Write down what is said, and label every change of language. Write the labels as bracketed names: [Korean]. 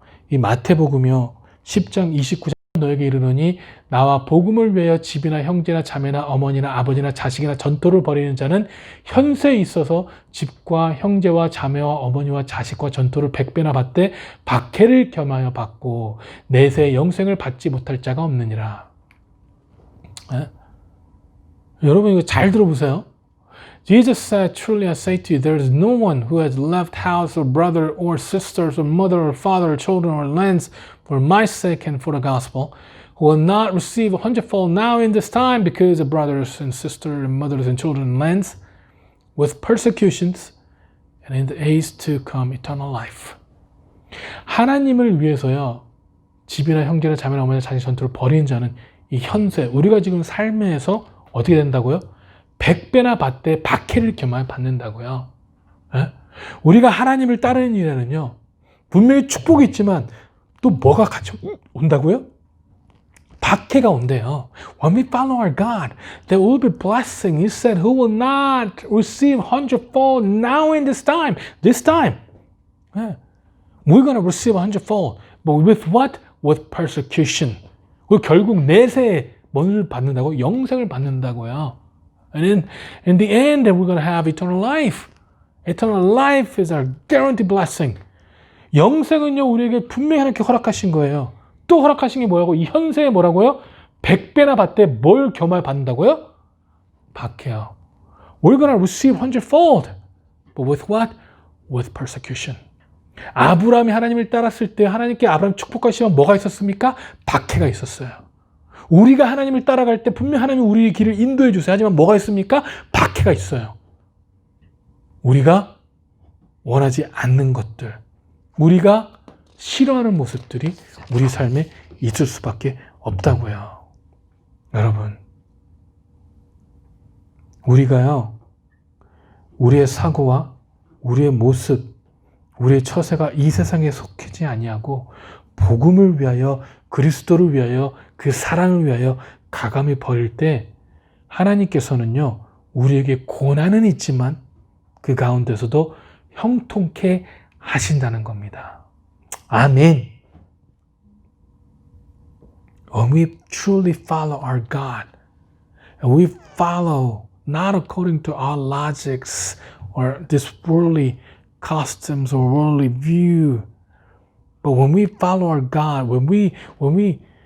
[Korean] 이 마태복음이요, 10장 29절 너에게 이르노니 나와 복음을 위하여 집이나 형제나 자매나 어머니나 아버지나 자식이나 전토를 벌이는 자는 현세에 있어서 집과 형제와 자매와 어머니와 자식과 전토를 100배나 받되 박해를 겸하여 받고 내세 영생을 받지 못할 자가 없느니라. 여러분 이거 잘 들어보세요. [English] Jesus said, truly I say to you, there is no one who has left house or brother or sisters or mother or father or children or lands for my sake and for the gospel, who will not receive a hundredfold now in this time because of brothers and sisters and mothers and children and lands, with persecutions, and in the age to come eternal life. [Korean] 하나님을 위해서요, 집이나 형제나 자매나 어머니나 자기 전투를 벌이는 자는 이 현세, 우리가 지금 삶에서 어떻게 된다고요? 100배나 받되 박해를 겸하여 받는다고요. 에? 우리가 하나님을 따르는 일에는요, 분명히 축복이 있지만 또 뭐가 같이 온다고요? 박해가 온대요. [English] When we follow our God, there will be blessing. He said, who will not receive hundredfold now in this time. This time. 예. We're going to receive hundredfold. But with what? With persecution. [Korean] 결국 내세에 뭘 받는다고? 영생을 받는다고요. [English] And in the end, we're going to have eternal life. Eternal life is our guaranteed blessing. [Korean] 영생은요, 우리에게 분명히 하나님께 허락하신 거예요. 또 허락하신 게 뭐라고? 이 현세에 뭐라고요? 100배나 받되 뭘 겸하여 받는다고요? 박해요. [English] We're going to receive hundredfold. But with what? With persecution. [Korean] 아브라함이 하나님을 따랐을 때 하나님께 아브라함 축복하시면 뭐가 있었습니까? 박해가 있었어요. 우리가 하나님을 따라갈 때 분명 하나님이 우리의 길을 인도해 주세요. 하지만 뭐가 있습니까? 박해가 있어요. 우리가 원하지 않는 것들, 우리가 싫어하는 모습들이 우리 삶에 있을 수밖에 없다고요. 여러분, 우리가요, 우리의 사고와 우리의 모습, 우리의 처세가 이 세상에 속하지 아니하고 복음을 위하여, 그리스도를 위하여, 그 사랑을 위하여 가감히 버릴 때 하나님께서는요, 우리에게 고난은 있지만 그 가운데서도 형통케 하신다는 겁니다. 아멘. [English] When we truly follow our God, and we follow not according to our logics or this worldly customs or worldly view, but when we follow our God, when we